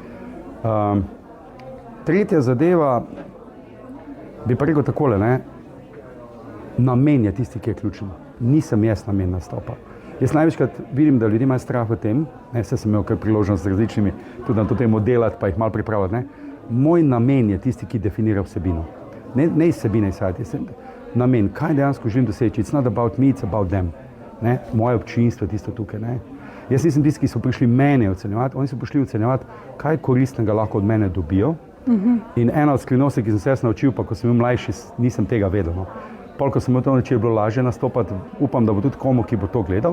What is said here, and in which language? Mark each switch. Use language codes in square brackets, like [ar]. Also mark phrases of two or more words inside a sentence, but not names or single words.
[sl] Tretja zadeva, bi pa rekel takole, namen je tisti, ki je ključen. Nisem jaz namen nastopa. Jaz največkrat vidim, da ljudje imajo strah v tem, saj sem imel kar priložnost z različnimi tudi na to temo delati, pa jih malo pripravljati. Moj namen je tisti, ki definira vsebino. Ne iz vsebine izhajati, namen, kaj dejansko želim doseči. [en] It's not about me, it's about them. [sl] Moje občinstvo je tisto tukaj. Jaz nisem tisti, ki so prišli mene ocenjevati, oni so prišli ocenjevati, kaj koristnega lahko od mene dobijo. In ena od skrivnosti, ki sem se jaz naučil, pa ko sem bil mlajši, nisem tega vedel. Ko sem to naučil, je bilo lažje nastopati, upam, da bo tudi komu, ki bo to gledal.